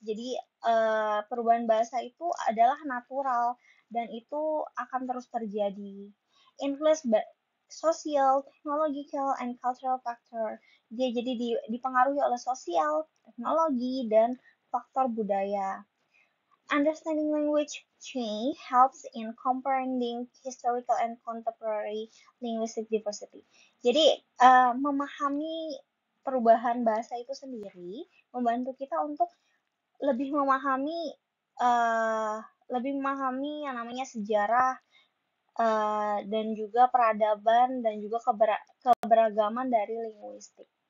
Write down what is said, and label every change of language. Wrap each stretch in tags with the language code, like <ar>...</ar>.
<id>Jadi perubahan bahasa itu adalah natural dan itu akan terus terjadi.</id> <en>Influenced by social, technological, and cultural factor.</en> <id>Dia jadi dipengaruhi oleh sosial, teknologi, dan faktor budaya.</id> <en>Understanding language change helps in comprehending historical and contemporary linguistic diversity.</en> <id>Jadi, memahami perubahan bahasa itu sendiri membantu kita untuk lebih memahami uh, yang namanya sejarah dan juga peradaban dan juga keberagaman dari linguistik.</id>